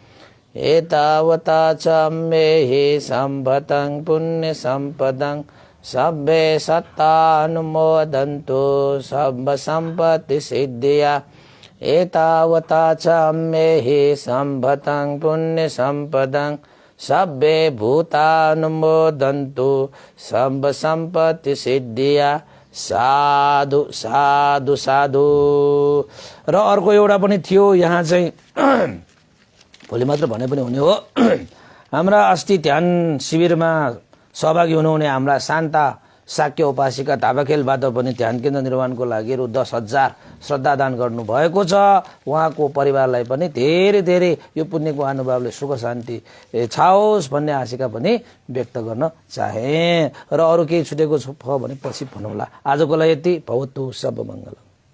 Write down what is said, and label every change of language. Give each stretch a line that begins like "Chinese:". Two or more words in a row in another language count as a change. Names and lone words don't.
Pali: एतावता चाम्बेहि सम्पतं पुण्य सम्पदं सब्बे सत्तानुमोदन्तु सम्ब सम्पत्ति सिद्धिया। एतावता चाम्बेहि सम्पतं पुण्य सम्पदं सब्बे भूतानुमोदन्तु सम्ब सम्पत्ति सिद्धिया। साधु साधु साधु।
Nepali: र अर्को एउटा पनि थियो यहाँ चाहिँ भोलि मात्र भने पनि हुने हो। हाम्रा अस्ति ध्यान शिविरमा सहभागी हुनुहुने हाम्रा शान्ता शाक्य उपासिका ढाबाखेलबाट पनि ध्यान केन्द्र निर्माणको लागि रु 10,000 श्रद्धादान गर्नुभएको छ। उहाँको परिवारलाई पनि धेरै धेरै यो पुण्यको अनुभवले सुख शान्ति छाओस् भन्ने आशिका पनि व्यक्त गर्न चाहे। र अरू केही छुटेको छ भने पछि भनौँला। आजको लागि यति।
Pali: भवतु सब मङ्गलम्।